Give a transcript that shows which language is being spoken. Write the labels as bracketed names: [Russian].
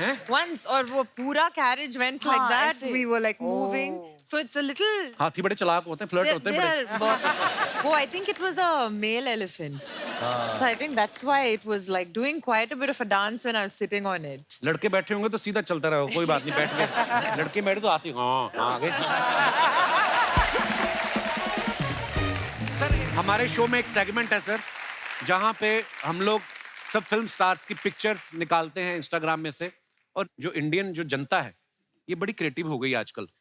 [English] Once [Hindi] और वो पूरा [English] carriage went like [Hindi] हाँ, [English] that. [Hindi] ऐसे. [English] We were like moving. So it's a little. [Hindi] हाथी बड़े चालाक होते हैं, फ्लर्ट होते हैं बड़े. [English] Oh, I think it was a male elephant. So I think that's why it was like doing quite a bit of a dance when I was sitting on it. [Hindi] लड़के बैठे होंगे तो सीधा चलता रहो, कोई बात नहीं, बैठ गए. लड़के बैठे तो आती हाँ आगे. सर हमारे शो में एक सेगमेंट है सर जहाँ पे हम लोग सब फिल्म स्टार्स की पिक्चर्स निकालते हैं इंस्टाग्राम में से. और जो इंडियन जो जनता है ये बड़ी क्रिएटिव हो गई आजकल.